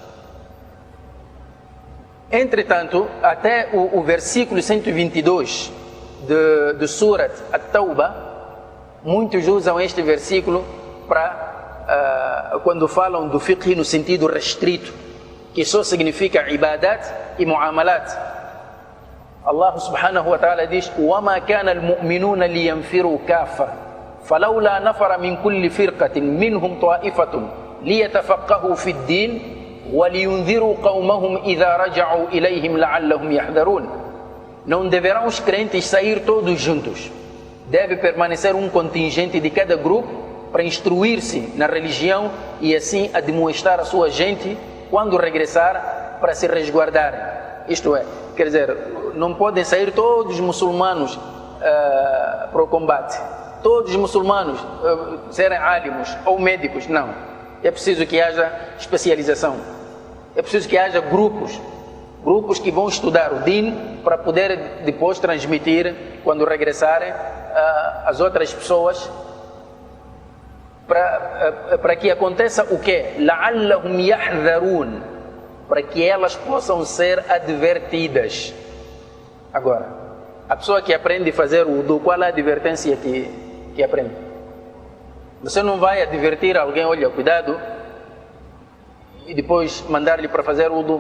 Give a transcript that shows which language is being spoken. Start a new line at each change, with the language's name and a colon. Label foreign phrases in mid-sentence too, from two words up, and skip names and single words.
Portuguese: Entretanto, até o versículo 122 de Surat At-Tawbah, muitos usam este versículo para quando falam do fiqh no sentido restrito, que só significa ibadat e muamalat.
Arabic: الله سبحانه وتعالى diz: وَمَا كَانَ الْمُؤْمِنُونَ لِيَنْفِرُوا كَافَّةً فَلَوْلَا نَفَرَ مِنْ كُلِّ فِرْقَةٍ مِنْهُمْ طَائِفَةٌ لِيَتَفَقَّهُوا فِي الدِّينِ وَلِيُنْذِرُوا قَوْمَهُمْ إِذَا رَجَعُوا إِلَيْهِمْ لَعَلَّهُمْ يَحْذَرُونَ.
Portuguese: Não deverão os crentes sair todos juntos. Deve permanecer um contingente de cada grupo para instruir-se na religião e assim admoestar a sua gente quando regressar para se resguardarem. Isto é, quer dizer, não podem sair todos os muçulmanos para o combate. Todos os muçulmanos serem álimos ou médicos, não. É preciso que haja especialização. É preciso que haja grupos que vão estudar o din para poder depois transmitir, quando regressarem, às outras pessoas, para que aconteça o quê?
Arabic: لَعَلَّهُمْ يَحْذَرُونَ,
Portuguese: para que elas possam ser advertidas. Agora, a pessoa que aprende a fazer o wudu, qual é a advertência que aprende? Você não vai advertir alguém: olha, cuidado, e depois mandar-lhe para fazer o wudu.